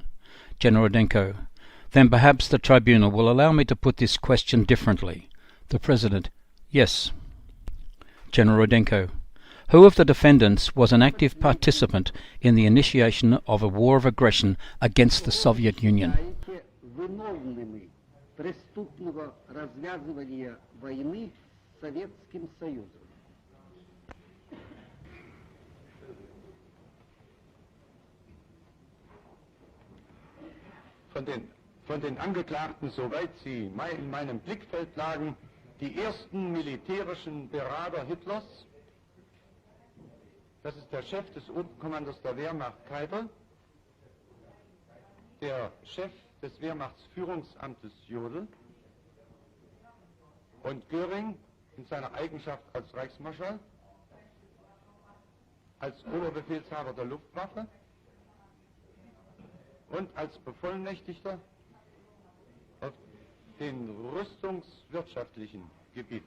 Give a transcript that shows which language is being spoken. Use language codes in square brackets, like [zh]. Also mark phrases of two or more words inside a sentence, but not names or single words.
[en] General Rudenko: then perhaps the tribunal will allow me to put this question differently. The President: yes. General Rudenko: who of the defendants was an active participant in the initiation of a war of aggression against the Soviet Union? [ru] Виновными преступного развязывания войны с Советским Союзом. [de] Von den von den Angeklagten, soweit sie in meinem Blickfeld lagen, die ersten militärischen Berater Hitlers. Das ist der Chef des Oberkommandos der Wehrmacht Keitel, der Chef des Wehrmachtsführungsamtes Jodl und Göring in seiner Eigenschaft als Reichsmarschall, als Oberbefehlshaber der Luftwaffe und als Bevollmächtigter auf den rüstungswirtschaftlichen Gebieten.